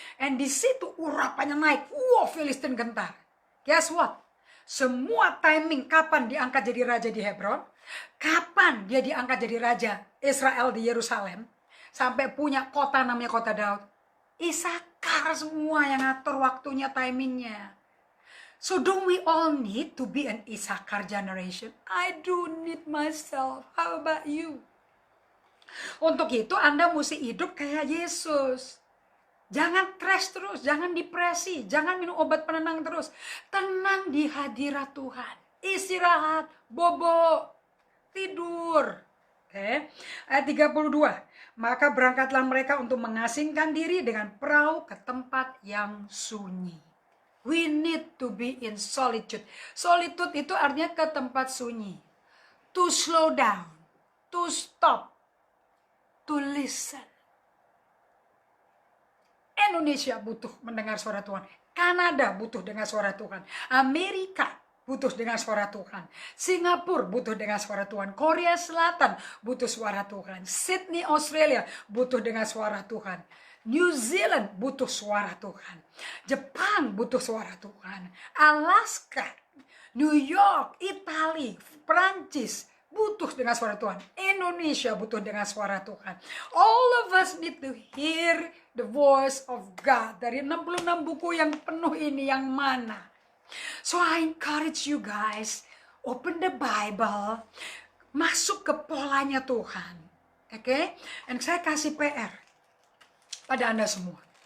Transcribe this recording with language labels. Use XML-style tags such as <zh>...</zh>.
<id>And di situ urapannya naik. Filistin gentar.</id> <en>Guess what?</en> <id>Semua timing kapan diangkat jadi raja di Hebron, kapan dia diangkat jadi raja Israel di Yerusalem, sampai punya kota namanya kota Daud. Isakar semua yang ngatur waktunya, timingnya.</id> <en>So don't we all need to be an Isakar generation? I do need myself. How about you?</en> <id>Untuk itu Anda mesti hidup kayak Yesus. Jangan stres terus, jangan depresi, jangan minum obat penenang terus. Tenang di hadirat Tuhan. Istirahat, bobo, tidur. Oke. Ayat 32. Maka berangkatlah mereka untuk mengasingkan diri dengan perahu ke tempat yang sunyi.</id> <en>We need to be in solitude. Solitude</en> <id>itu artinya ke tempat sunyi.</id> <en>To slow down, to stop, to listen.</en> <id>Indonesia butuh mendengar suara Tuhan. Kanada butuh dengar suara Tuhan. Amerika butuh dengar suara Tuhan. Singapura butuh dengar suara Tuhan. Korea Selatan butuh suara Tuhan. Sydney, Australia butuh dengar suara Tuhan. New Zealand butuh suara Tuhan. Jepang butuh suara Tuhan. Alaska, New York, Italia, Prancis, butuh dengan suara Tuhan. Indonesia butuh dengan suara Tuhan.</id> <en>All of us need to hear the voice of God.</en> <id>Dari 66 buku yang penuh ini, yang mana?</id> <en>So I encourage you guys, open the Bible,</en> <id>masuk ke polanya Tuhan. Oke? And saya kasih PR pada Anda semua.</id>